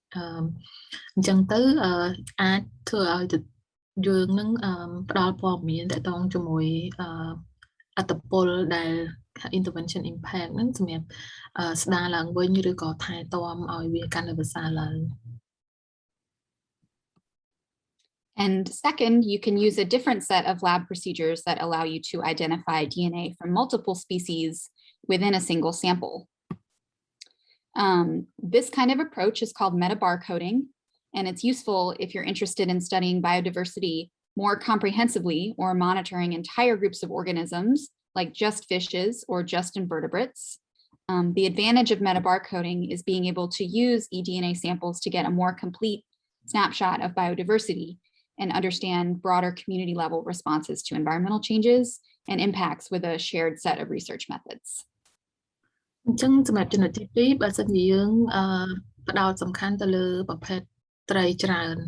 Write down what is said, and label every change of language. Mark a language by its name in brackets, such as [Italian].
[Khmer] អញ្ចឹងទៅអាចធ្វើឲ្យយើងនឹងផ្ដល់ព័ត៌មានតកតងជាមួយអត្តពលដែល [English] intervention impact [Khmer] ហ្នឹងសម្រាប់ស្ដារឡើងវិញឬក៏ថែទាំឲ្យវាកាន់តែប្រសើរឡើង [English] And second, you can use a different set of lab procedures that allow you to identify DNA from multiple species within a single sample. This kind of approach is called meta-barcoding, and it's useful if you're interested in studying biodiversity more comprehensively or monitoring entire groups of organisms, like just fishes or just invertebrates. The advantage of meta-barcoding is being able to use eDNA samples to get a more complete snapshot of biodiversity and understand broader community level responses to environmental changes and impacts with a shared set of research methods. [Khmer] អញ្ចឹងសម្រាប់ចំណុចទី2បើសិនជាយើងផ្ដោតសំខាន់ទៅលើប្រភេទត្រីច្រើ